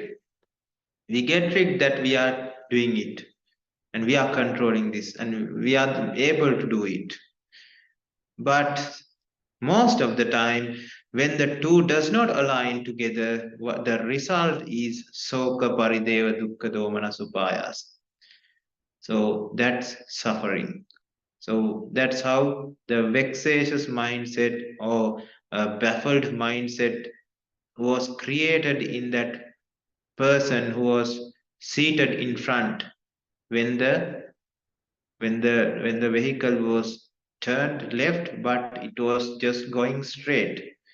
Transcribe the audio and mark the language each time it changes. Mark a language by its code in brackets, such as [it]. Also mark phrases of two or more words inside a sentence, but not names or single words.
[en] We get tricked that we are doing it, and we are controlling this, and we are able to do it. But most of the time, when the two does not align together, the result is [pi] soka parideva dukkha domana supayas. [en] So that's suffering. So that's how the vexatious mindset, or baffled mindset, was created in that person who was seated in front when the vehicle was turned left, but it was just going straight.